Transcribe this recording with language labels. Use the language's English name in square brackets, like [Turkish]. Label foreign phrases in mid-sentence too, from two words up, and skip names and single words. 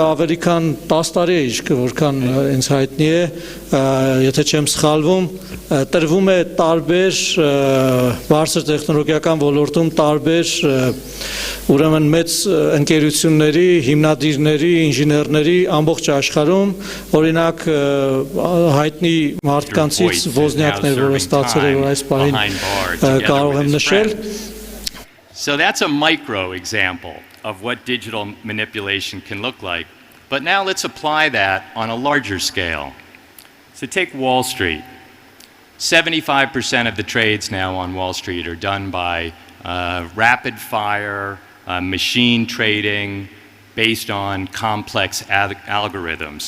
[Armenian] ավելի քան 10 տարի է իշք, որքան ինձ հայտնի է, եթե չեմ սխալվում, տրվում է տարբեր բարձր տեխնոլոգիական ոլորտում տարբեր ուրեմն մեծ ընկերությունների, հիմնադիրների, ինժեներների ամբողջ աշխարհում, օրինակ հայտնի մարդկանցից Ոզնյակներ, որը ստացել է այս պահին կարող եմ նշել։ [English] So that's a micro example of what digital manipulation can look like. But now let's apply that on a larger scale. So take Wall Street. 75% of the trades now on Wall Street are done by rapid fire machine trading based on complex algorithms.